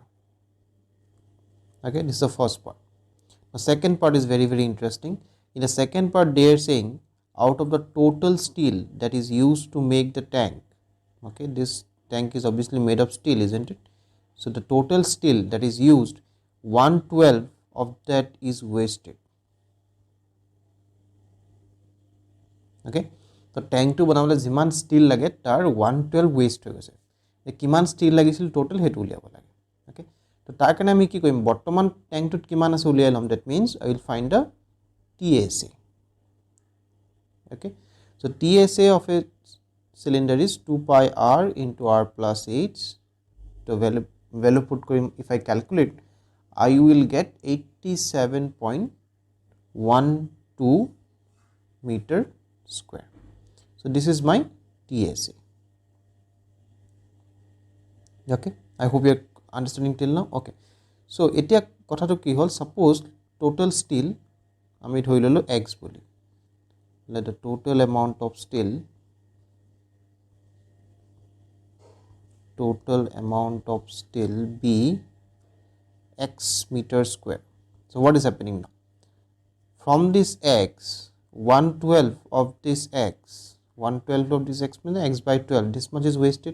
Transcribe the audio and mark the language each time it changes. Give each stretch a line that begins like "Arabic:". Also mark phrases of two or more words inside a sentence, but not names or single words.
English: Okay, this is the first part. The second part is very interesting. In the second part, they are saying out of the total steel that is used to make the tank. Okay, this tank is obviously made of steel, isn't it? So the total steel that is used, 1/12 of that is wasted.
Assamese: Okay, তো টেংকটো বনাবলৈ যিমান ষ্টিল লাগে তাৰ 1/12 ৱেষ্ট হৈ গৈছে। কিমান ষ্টিল লাগিছিল টোটেল সেইটো উলিয়াব লাগে। অ'কে, তো তাৰ কাৰণে আমি কি কৰিম, বৰ্তমান টেংকটোত কিমান আছে উলিয়াই ল'ম।
English: That means I will find the TSA. Okay, so TSA of a cylinder is 2 pi r into r plus h. So value put করিম, if I calculate, I will get 87.12 meter square. So this is my TSA. Okay, I hope you are understanding till now. Okay, so
Assamese: এতিয়া কথাটো কি হল,
English: suppose total steel
Assamese: আমি ধৰি ললো x বুলি,
English: let the total amount of steel be x meter square. So what is happening now? From this x, 1/12 of this x, 1/12 of this x means x by 12, this much is wasted.